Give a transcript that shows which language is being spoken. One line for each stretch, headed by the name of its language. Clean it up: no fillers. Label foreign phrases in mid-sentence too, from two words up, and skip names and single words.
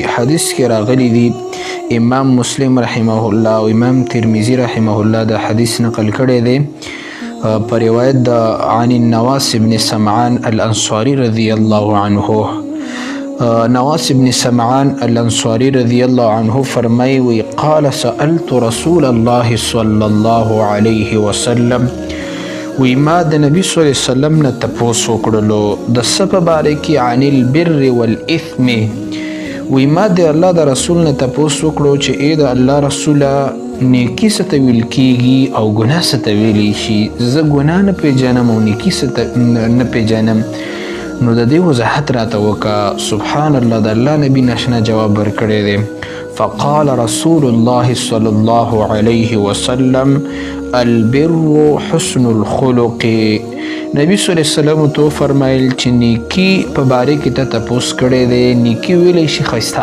Pashto: حدیث کې راغلی دی. امام مسلم
Arabic: رحمه الله
Pashto: او امام ترمذی
Arabic: رحمه الله
Pashto: دا حدیث نقل کړی دی په روایت د
Arabic: عن النواس بن سمعان الانصاري رضی الله عنه.
Pashto: نواس بن سمعان الانصاري
Arabic: رضی الله عنه
Pashto: فرمای وی
Arabic: قال سألت رسول الله صلی الله علیه وسلم
Pashto: وی ما د نبی
Arabic: صلی الله علیه وسلم
Pashto: نه تپوس وکړلو د څه په باره کې
Arabic: عن البر والاثم.
Pashto: وی ما د الله د رسول نه تپوس وکړو چې
Arabic: ای د الله رسوله
Pashto: نیکی څه ته ویل کیږي او ګناه څه ته ویلی شي. زه ګناه نه پیژنم او نیکي څه ته نه پیژنم. نو د دې وضاحت راته وکړه. سبحان الله د الله نبي ناشنا جواب ورکړی دی. فقال رسول الله صلی الله علیه وسلم البر حسن الخلق. نبی
Arabic: صلی الله علیه وسلم
Pashto: تو فرمایل چې نیکی په باره کې ته تپوس کړی دی. نیکی ویلی شي ښایسته